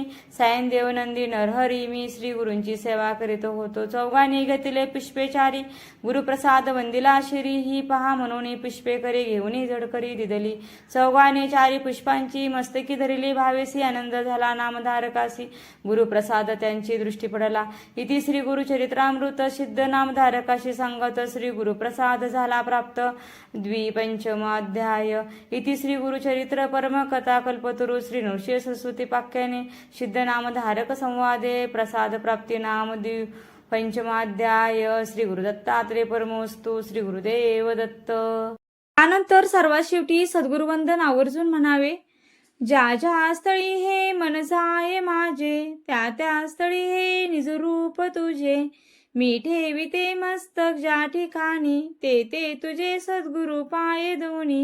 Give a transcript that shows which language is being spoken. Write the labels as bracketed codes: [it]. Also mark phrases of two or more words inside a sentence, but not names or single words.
[mr] सायन देव नंदी नरहरी, मी श्री गुरूंची सेवा करीत होतो. चौघांनी घेतले पुष्पे 4, गुरुप्रसाद वंदिला शिरी. ही पहा म्हणून पुष्पे करी, घेऊन झडकरी दिदली. चौघांनी 4 पुष्पांची मस्तकी धरली. भावेसी आनंद झाला नामधारकासी, गुरुप्रसाद त्यांची दृष्टी पडला. इति श्री गुरुचरित्रामृत सिद्ध नामधारकाशी सांगत, श्री गुरुप्रसाद झाला प्राप्त. 25 अध्याय. [sa] इति श्री गुरुचरित्र परम कथा कल्पतरु श्री नृसिंह सरस्वती पाख्याने सिद्ध नामधारक संवादे प्रसाद प्राप्ती नाम 25 अध्याय. श्री गुरुदत्तात्रेय परमोस्तु. श्री गुरुदेव दत्त. [mr] त्यानंतर सर्वात शेवटी सद्गुरुवंदन आवर्जून म्हणावे. ज्या ज्या स्थळी हे मन जाये माझे, त्या त्या स्थळी हे निजरूप तुझे. मी ठेविते मस्तक ज्या ठिकाणी, ते ते तुझे सद्गुरु पाये दोन्ही.